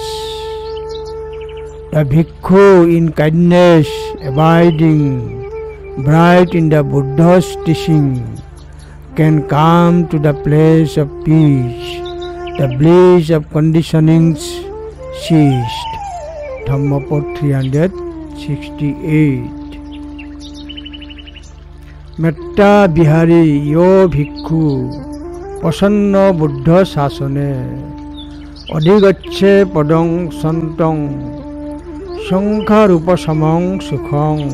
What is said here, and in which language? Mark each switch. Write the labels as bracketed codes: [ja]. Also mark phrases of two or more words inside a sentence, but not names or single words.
[en] The Bhikkhu in kindness, abiding bright in the Buddha's teaching, can come to the place of peace, the bliss of conditionings ceased. Dhammapad 368. [pi] Metta Bihari yo Bhikkhu Pasanna Buddha Sasane Adhigacche Padang Santang Sankha Rupa Samang Sukhang.